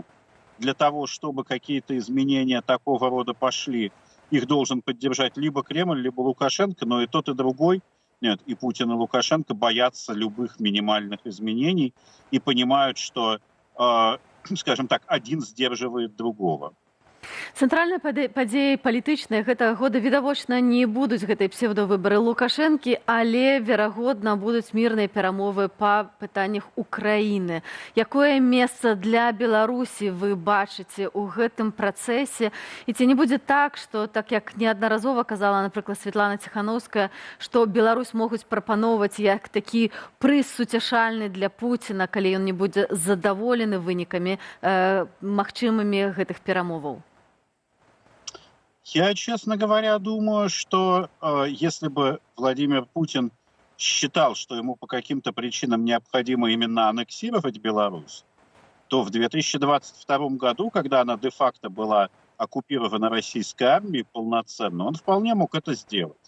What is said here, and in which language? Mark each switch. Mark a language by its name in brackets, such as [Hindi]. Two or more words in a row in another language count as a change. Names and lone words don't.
[Russian] Для того, чтобы какие-то изменения такого рода пошли, их должен поддержать либо Кремль, либо Лукашенко, но и тот, и другой, и Путин, и Лукашенко боятся любых минимальных изменений и понимают, что, скажем так, один сдерживает другого. [Belarusian] Цэнтральнай падзеяй палітычнай гэтага года відавочна не будуць гэтай псевдовыбары Лукашэнкі, але верагодна будуць мірныя перамовы па пытаннях Украіны. Якое месца для Беларусі вы бачыце ў гэтым працэсе? І ці не будзе так, што, так як неаднаразова казала, напрыклад, Светлана Ціханаўская, што Беларусь могуць прапаноўваць як такі прыз суцяшальны для Пуціна, калі ён не будзе задаволены вынікамі магчымымі гэтых перамоваў? [Russian] Я, честно говоря, думаю, что если бы Владимир Путин считал, что ему по каким-то причинам необходимо именно аннексировать Беларусь, то в 2022 году, когда она де-факто была оккупирована российской армией полноценно, он вполне мог это сделать.